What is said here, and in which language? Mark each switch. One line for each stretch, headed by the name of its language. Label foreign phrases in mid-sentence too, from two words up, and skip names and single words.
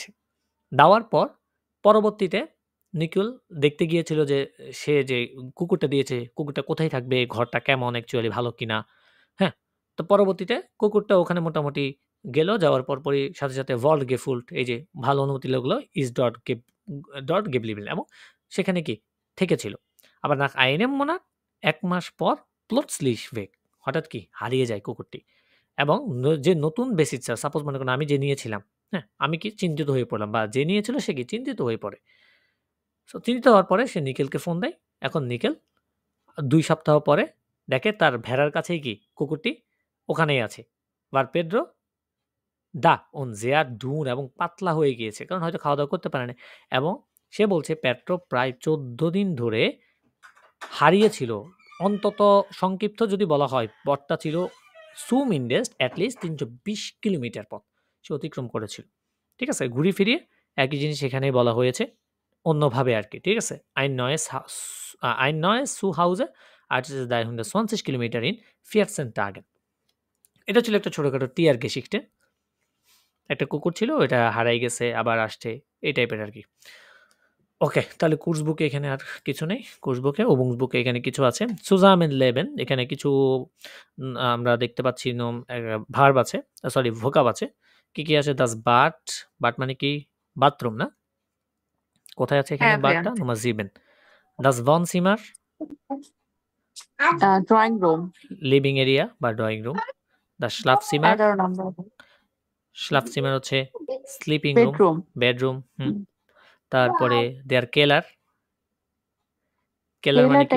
Bangla: দেওয়ার পর পরবর্তীতে নিকেল দেখতে গিয়েছিল যে সে যে কুকুরটা দিয়েছে, কুকুরটা কোথায় থাকবে, ঘরটা কেমন অ্যাকচুয়ালি ভালো কিনা। হ্যাঁ? তো পরবর্তীতে কুকুরটা ওখানে মোটামুটি গেল। যাওয়ার পরপরই সাথে, সাথে
German: wohl gefühlt
Bangla: এই যে ভালো অনুমতি লাগলো
German: ist dort geblieben
Bangla: এবং সেখানে কি থেকেছিল। আবার
German: nach einem Monat
Bangla: ১ মাস পর
German: plötzlich weg
Bangla: হঠাৎ কি হারিয়ে যায় কুকুরটি। এবং যে নতুন বেসিচার সাপোজ মনে করেন আমি যে নিয়েছিলাম, হ্যাঁ? আমি কি চিন্তিত হয়ে পড়লাম বা যে নিয়েছিল সে কি চিন্তিত হয়ে পড়ে। সো চিন্তিত হওয়ার পরে সে নিকেলকে ফোন দেয়। এখন নিকেল ২ সপ্তাহ পরে দেখে তার ভেড়ার কাছেই কি কুকুরটি ওখানেই আছে। আর পেড্রো
German: und sehr dünn
Bangla: এবং পাতলা হয়ে গিয়েছে। কারণ হয়তো খাওয়া-দাওয়া করতে পারে নাই। এবং সে বলছে পেড্রো প্রায় ১৪ দিন ধরে হারিয়েছিল। অন্তত সংক্ষিপ্ত যদি বলা হয়, পথটা ছিল zumindest
English: at least
Bangla: ৩২০ কিলোমিটার পথ সে অতিক্রম করেছিল। ঠিক আছে? ঘুরিয়ে ফিরিয়ে একই জিনিস এখানেই বলা হয়েছে। অন্যভাবে আরকি। ঠিক আছে?
German: Ein neues Zuhause als 320 Kilometer in 14 Tagen.
Bangla: এটা ছিল একটা ছোটখাটো
German: Tiergeschichte.
Bangla: একটা কুকুর ছিল, ওইটা হারাই গেছে, আবার আসছে, এই টাইপের আরকি। ওকে, তাহলে
English: course book
Bangla: এখানে আর কিছু নেই।
English: course book book
Bangla: এখানে কিছু আছে।
German: Zusammen leben
Bangla: এখানে কিছু আমরা দেখতে পাচ্ছি ভার্ব আছে, সরি ভোকাব আছে। কি, কি আছে?
German: Das Bad,
Bangla: বাট মানে কি? বাথরুম না? কোথায় আছে এখানে হ্যাঁ ভাইয়া। বাথটা?
German: Nummer 7. Das Wohnzimmer,
English: drawing room living area বা drawing room.
German: Das Schlafzimmer,
Bangla: 11 নম্বর। Schlafzimmer হচ্ছে
English: sleeping room,
Bangla: বেডরুম। বেডরুম। তারপরে
German: der Keller.
Bangla: কেলার মানে কেলারটা